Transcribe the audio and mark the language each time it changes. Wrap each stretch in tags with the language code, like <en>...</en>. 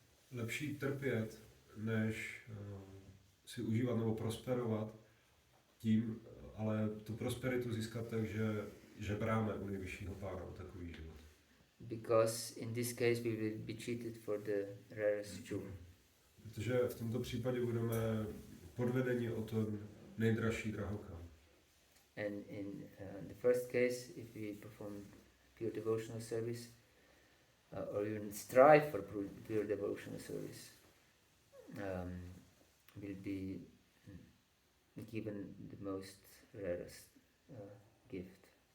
<cs>Lepší trpět, než si užívat nebo prosperovat tím, ale tu prosperitu získat tak, že žebráme u nejvyššího Pána o takový život.</cs> <en>Because in this case we will be cheated for the rarest jewel.</en> <cs>Protože v tomto případě budeme podvedeni o ten nejdražší drahokam.</cs> <en>And in the first case, if we perform pure devotional service, or even strive for pure devotional service, will be given the most rarest gift.</en>